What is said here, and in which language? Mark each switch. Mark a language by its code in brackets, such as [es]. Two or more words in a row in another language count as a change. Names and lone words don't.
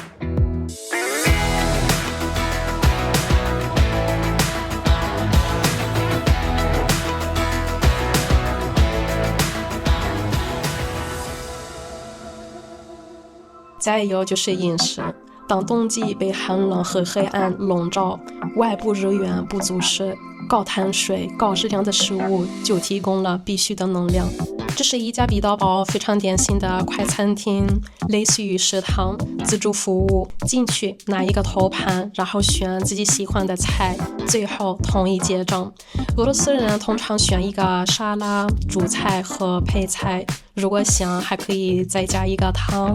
[zh] 再有就是飲食，當冬季被寒冷和黑暗籠罩，外部日源不足時，高碳水、高質量的食物就提供了必須的能量。這是一家彼得堡非常典型的快餐廳，類似於食堂，自助服務。進去拿一個頭盤，然後選自己喜歡的菜，最後統一結賬。俄羅斯人通常選一個沙拉、主菜和配菜，如果想還可以再加一個湯。